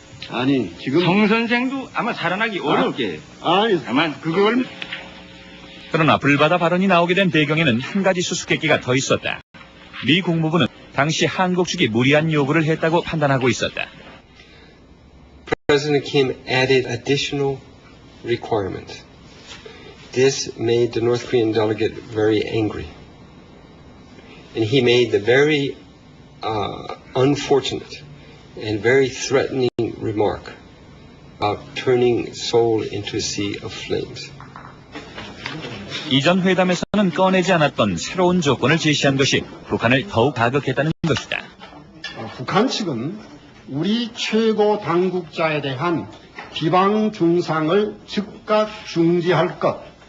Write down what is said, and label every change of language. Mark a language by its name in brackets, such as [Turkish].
[Korean] 아니, 지금. 성 선생도 아마 살아나기 어렵게. 아니, 다만 그걸. 그러나 불바다 발언이 나오게 된 배경에는 한 가지 수수께끼가 더 있었다. 미 국무부는 당시 한국 측이 무리한 요구를 했다고 판단하고 있었다. [English] President Kim added additional requirement. This made the North Korean delegate very angry. And he made the very unfortunate and very threatening remark about turning Seoul into a sea of flames. [Korean] 이전 회담에서는 꺼내지 않았던 새로운 조건을 제시한 것이 북한을 더욱 자극했다는 것이다. 북한 측은 우리 최고 당국자에 대한 비방 중상을 즉각 중지할 것.